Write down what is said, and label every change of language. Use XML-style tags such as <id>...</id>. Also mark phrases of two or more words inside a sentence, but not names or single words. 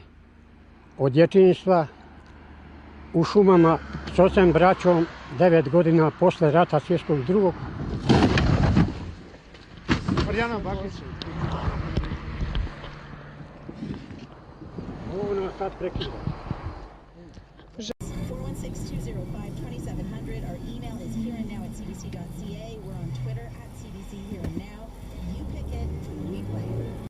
<bs>od djetinjstva u šumama s ocem braćom 9 godina posle rata svjetskog drugog. Ovo nas sad prekida.</bs> <en>416-205-2700. Our email is hereandnow@cdc.ca. We're on Twitter @cdchereandnow. You pick it, we play it.</en>